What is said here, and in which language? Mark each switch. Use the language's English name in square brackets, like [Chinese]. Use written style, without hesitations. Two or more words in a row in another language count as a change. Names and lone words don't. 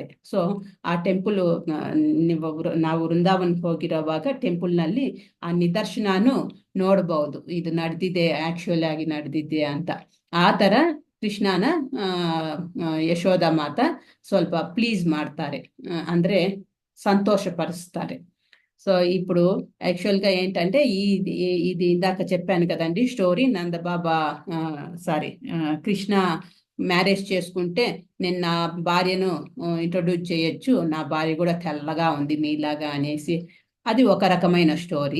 [Kannada] ಸೊ ಆ ಟೆಂಪಲ್ ನಾವು ವೃಂದಾವನ್ಗೆ ಹೋಗಿರೋವಾಗ ಟೆಂಪಲ್ ನಲ್ಲಿ ಆ ನಿದರ್ಶನನು ನೋಡಬಹುದು, ಇದು ನಡೆದಿದೆ, ಆಕ್ಚುಲ್ ಆಗಿ ನಡೆದಿದೆ ಅಂತ. ಆ ತರ ಕೃಷ್ಣನ ಯಶೋಧ ಮಾತಾ ಸ್ವಲ್ಪ ಪ್ಲೀಸ್ ಮಾಡ್ತಾರೆ, ಅಂದ್ರೆ ಸಂತೋಷ ಪಡಿಸ್ತಾರೆ. [Telugu] సో ఇప్పుడు యాక్చువల్గా ఏంటంటే ఇది ఇందాక చెప్పాను కదండి స్టోరీ. నందబాబా సారీ కృష్ణ మ్యారేజ్ చేసుకుంటే నేను నా భార్యను ఇంట్రొడ్యూస్ చేయొచ్చు, నా భార్య కూడా తెల్లగా ఉంది మీలాగా అనేసి, అది ఒక రకమైన స్టోరీ.